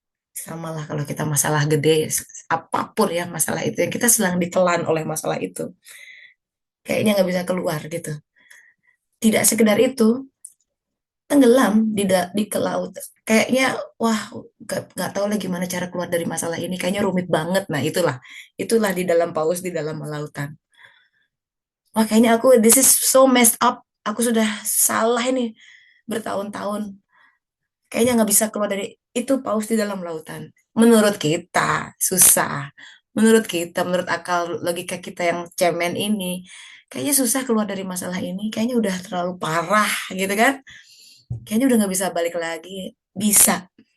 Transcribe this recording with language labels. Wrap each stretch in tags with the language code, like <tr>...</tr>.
<id>Sama lah kalau kita masalah gede, apapun ya masalah itu yang kita sedang ditelan oleh masalah itu. Kayaknya nggak bisa keluar gitu. Tidak sekedar itu, tenggelam di ke laut. Kayaknya wah nggak tahu lagi gimana cara keluar dari masalah ini. Kayaknya rumit banget. Nah itulah di dalam paus di dalam lautan. Wah kayaknya aku</id> <en>this is so messed up.</en> <id>Aku sudah salah ini bertahun-tahun. Kayaknya nggak bisa keluar dari itu paus di dalam lautan. Menurut kita susah. Menurut kita, menurut akal logika kita yang cemen ini, kayaknya susah keluar dari masalah ini. Kayaknya udah terlalu parah gitu kan? Kayaknya udah nggak bisa balik lagi. Bisa.</id>